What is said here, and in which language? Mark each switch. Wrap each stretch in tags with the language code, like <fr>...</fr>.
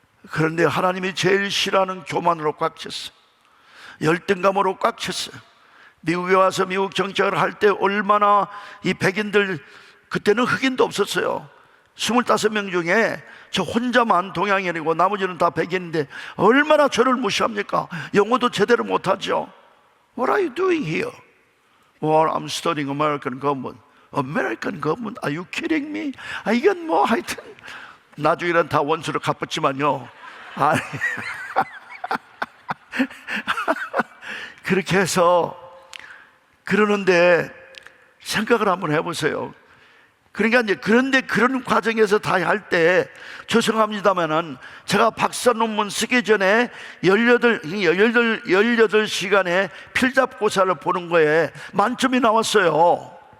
<ko>그런데 하나님이 제일 싫어하는 교만으로 꽉 찼어요. 열등감으로 꽉 찼어요. 미국에 와서 미국 정착을 할 때 얼마나 이 백인들, 그때는 흑인도 없었어요. 25명 중에 저 혼자만 동양인이고 나머지는 다 백인인데 얼마나 저를 무시합니까? 영어도 제대로 못하죠.</ko> <en>What are you doing here? Well, I'm studying American government. American government? Are you kidding me?</en> <ko>이건 뭐 하여튼 나중에는 다 원수로 갚았지만요. 아니 그렇게 해서 그러는데 생각을 한번 해보세요. 그러니까 이제 그런데 그런 과정에서 다 할 때 죄송합니다만은 제가 박사 논문 쓰기 전에 18시간의 필잡고사를 보는 거에 만점이 나왔어요.</ko>